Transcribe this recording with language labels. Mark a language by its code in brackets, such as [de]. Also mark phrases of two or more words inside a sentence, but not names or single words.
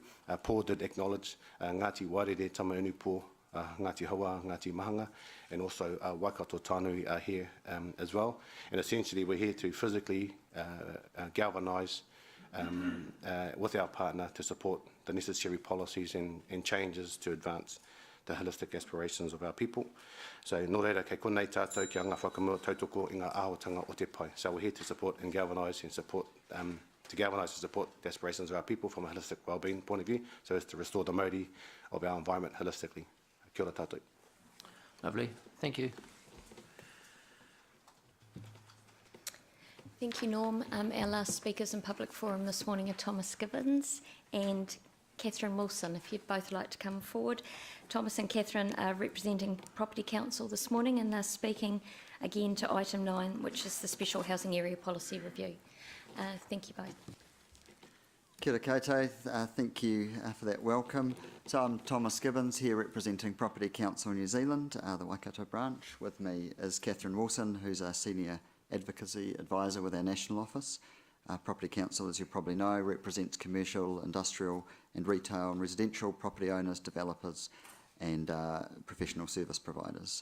[en] Paul did acknowledge Ngāti Warere Tamaunu Po, Ngāti Hawa, Ngāti Mahanga, and also Waikato Tānui are here as well. And essentially we're here to physically galvanise with our partner to support the necessary policies and changes to advance the holistic aspirations of our people. So, [mi] nō reira, kei konei tātou ki a ngā whakamua tautoko i ngā āhuatanga o te pai. [en] So we're here to support and galvanise and support, to galvanise and support the aspirations of our people from a holistic wellbeing point of view, so as to restore the mauri of our environment holistically. [mi] Kia ora tātou. [en] Lovely. Thank you. Thank you, Norm. Our last speakers in public forum this morning are Thomas Gibbons and Catherine Wilson, if you'd both like to come forward. Thomas and Catherine are representing Property Council this morning, and they're speaking again to item 9, which is the Special Housing Area Policy Review. Thank you both. [mi] Kia ora koutou, [en] thank you for that welcome. So I'm Thomas Gibbons here representing Property Council New Zealand, the Waikato branch. With me is Catherine Wilson, who's a Senior Advocacy Advisor with our National Office. Property Council, as you probably know, represents commercial, industrial and retail and residential property owners, developers and professional service providers.